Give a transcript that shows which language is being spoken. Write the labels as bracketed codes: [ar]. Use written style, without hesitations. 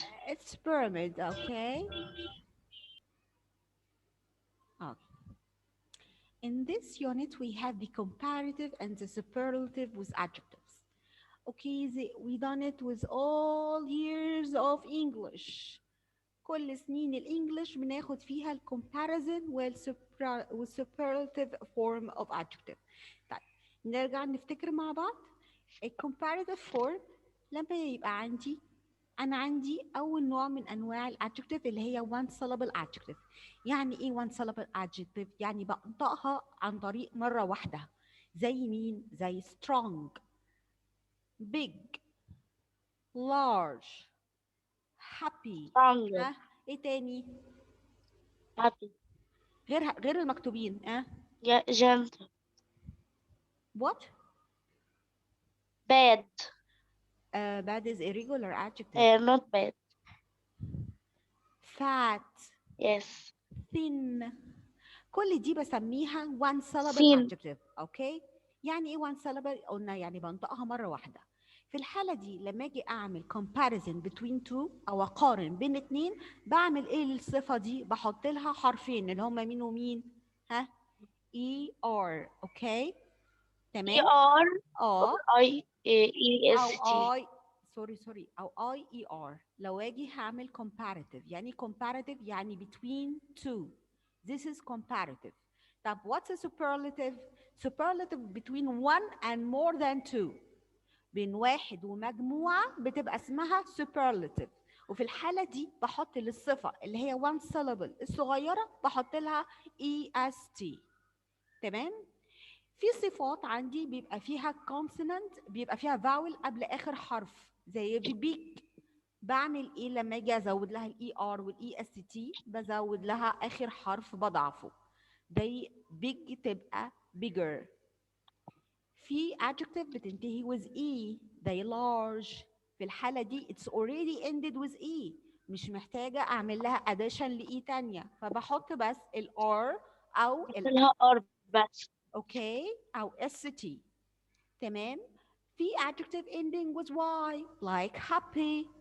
[en] It's pyramid, okay? Okay. In this unit, we have the comparative and the superlative with adjectives. Okay, we done it with all years of English. [ar] كل سنين الإنجليش بناخد فيها ال comparison وال [en] superlative form of adjective. [ar] طيب نرجع نفتكر مع بعض. ال comparative form لما يبقى أنا عندي أول نوع من أنواع ال adjective اللي هي one syllable adjective. يعني إيه one syllable adjective؟ يعني بنطقها عن طريق مرة واحدة. زي مين؟ زي strong, big, large, happy. [en] Strong. [ar] ايه تاني؟ [en] Happy. [ar] غير المكتوبين [en] Gentle. What? Bad. Bad is irregular adjective. Not bad. Fat. Yes. Thin. [ar] كل دي بسميها one syllable [en] Thin. adjective. [ar] اوكي؟ يعني ايه one syllable؟ قلنا يعني بنطقها مرة واحدة. في الحالة دي لما اجي اعمل [en] comparison between two [ar] او اقارن بين اتنين بعمل ايه للصفة دي؟ بحط لها حرفين اللي هما مين ومين؟ ها؟ ER. اوكي؟ تمام؟ [en] ER. اه IEST. [ar] او اي سوري او اي اي ار لو اجي هعمل comparative. يعني comparative يعني [en] between two This is comparative. طب what's a superlative? Superlative between one and more than two. [ar] بين واحد ومجموعة بتبقى اسمها superlative. وفي الحالة دي بحط للصفة اللي هي one syllable الصغيرة بحط لها est. تمام؟ في صفات عندي بيبقى فيها consonant، بيبقى فيها vowel قبل آخر حرف زي big. بعمل ايه لما اجي ازود لها الاي ار والاي اس تي؟ بزود لها اخر حرف بضعفه. زي big تبقى bigger. في adjective بتنتهي with e زي large. في الحالة دي [en] it's already ended with e، [ar] مش محتاجة أعمل لها addition لإي تانية، فبحط بس ال r أو ال لها ار بس. أوكي أو st. تمام. في adjective [en] ending with y like happy.